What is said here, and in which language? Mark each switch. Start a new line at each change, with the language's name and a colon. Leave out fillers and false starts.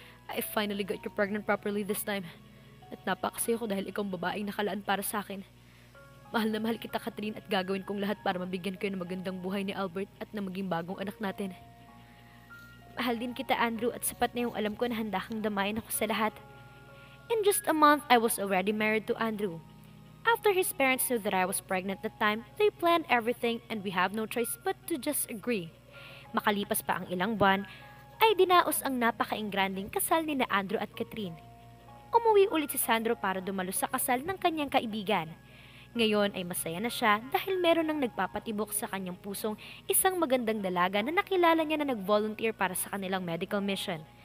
English: I finally got you pregnant properly this time.
Filipino: At napakasaya ko dahil ikaw ang babaeng nakalaan para sa akin. Mahal na mahal kita, Catherine, at gagawin kong lahat para mabigyan kayo ng magandang buhay ni Albert at na maging bagong anak natin. Mahal din kita, Andrew, at sapat na yung alam ko na handa kang damayan ako sa lahat.
English: In just a month, I was already married to Andrew. After his parents knew that I was pregnant at the time, they planned everything and we have no choice but to just agree.
Filipino: Makalipas pa ang ilang buwan, ay dinaos ang napaka-ingranding kasal ni na Andrew at Catherine. Umuwi ulit si Sandro para dumalo sa kasal ng kanyang kaibigan. Ngayon ay masaya na siya dahil meron ng nagpapatibok sa kanyang pusong isang magandang dalaga na nakilala niya na nag-volunteer para sa kanilang medical mission.